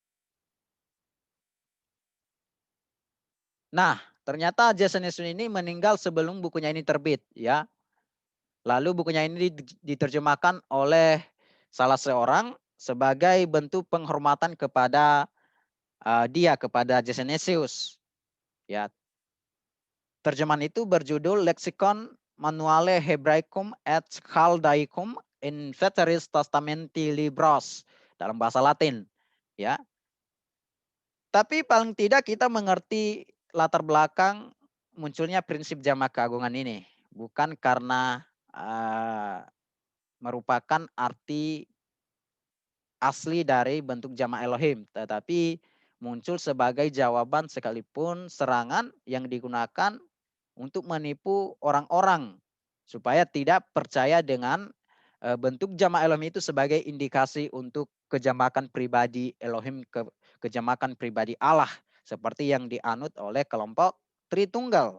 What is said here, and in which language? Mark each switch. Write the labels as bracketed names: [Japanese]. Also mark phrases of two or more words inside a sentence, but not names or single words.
[Indonesian] Nah, ternyata Gesenius ini meninggal sebelum bukunya ini terbit, ya. Lalu bukunya ini diterjemahkan oleh salah seorang sebagai bentuk penghormatan kepada dia, kepada Gesenius. Ya. Terjemahan itu berjudul Lexicon Manuale Hebraicum et Chaldaicum in Veteris Testamenti Libros dalam bahasa Latin, ya. Tapi paling tidak kita mengerti latar belakang munculnya prinsip jamak keagungan ini, bukan karena merupakan arti asli dari bentuk jamak Elohim, tetapi muncul sebagai jawaban sekalipun serangan yang digunakan untuk menipu orang-orang supaya tidak percaya dengan bentuk jamak Elohim itu sebagai indikasi untuk kejamakan pribadi Elohim, kejamakan pribadi Allah seperti yang dianut oleh kelompok Tritunggal.